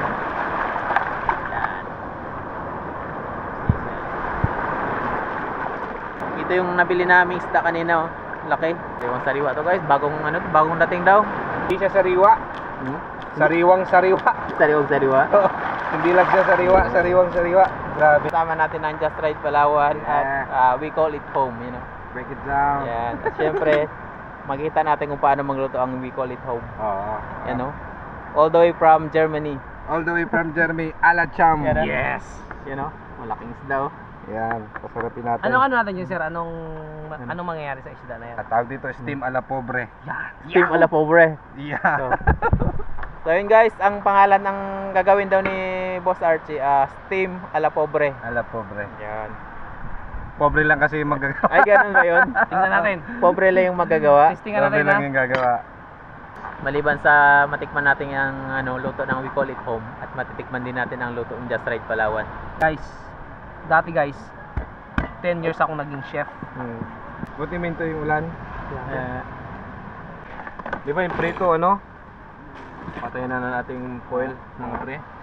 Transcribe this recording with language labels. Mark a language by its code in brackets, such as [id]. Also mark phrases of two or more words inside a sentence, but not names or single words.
[tl] Ito yung nabili namin isda kanina, oh. Laki. Sariwang sariwa to guys. Bagong dating daw. Hindi siya sariwa. Sariwang sariwa. Sariwang sariwa. Hindi lang siya sariwang sariwa. Grabe. Kasama natin ang Just Right Palawan at we call it home, [en] you know. Break it down. [tl] Yan. At syempre, makikita natin kung paano magluto ang we call it home. Oo. Yan, no? [en] All the way from Germany. All the way from Germany, Alacham. [tl] Yan, [en] Yes. You know, [tl] malaking isda, oh. Yan, pasarapin natin. Ano natin yun, sir? Anong mangyayari sa isda na yan? At tawag dito, steam a la pobre. Steam a la pobre. [en] Yeah. [tl] So yun guys, ang pangalan ng gagawin daw ni Boss Archie, steam a la pobre. A la pobre. Yan. Pobre lang kasi yung magagawa. Ay, ganun ba yun? Tingnan natin. Pobre lang yung magagawa. Testingan Pobre natin, lang ha? yung gagawa. Maliban sa matikman natin ang luto ng we call it home, at matitikman din natin ang luto ng Just Right Palawan. Guys, dati guys, 10 years ako naging chef. Buti minto yung ulan. [en] Yeah. [tl] Di ba yung prito, ano? Patayin na natin foil, mga pre.